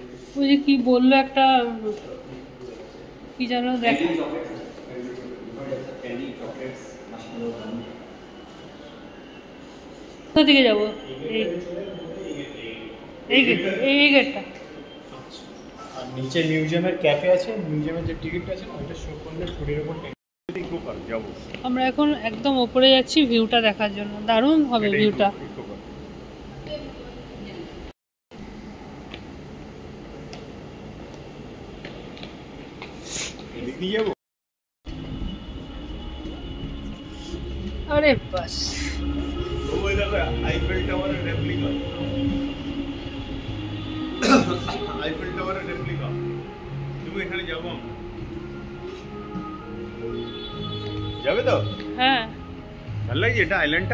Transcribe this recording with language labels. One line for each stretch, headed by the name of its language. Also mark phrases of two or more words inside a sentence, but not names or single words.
Bangla: ওই যে কি বললো একটা কি জানো দেখো কোথা থেকে যাবো এই গেটটা আর নিচে মিউজিয়ামের ক্যাফে আছে মিউজিয়ামের যে টিকিটটা আছে ওইটা শো করলে ফুডের উপর ইকো পার্ক যাবো আমরা এখন একদম উপরে যাচ্ছি ভিউটা দেখার জন্য দারুণ হবে ভিউটা
Hindi: अरे बस
Bangla: आईफेल टावर रेप्लिका आईफेल टावर रेप्लिका তুমি এখানে যাবো যাবে তো হ্যাঁ ভালো লাগে এটা আইল্যান্ডটা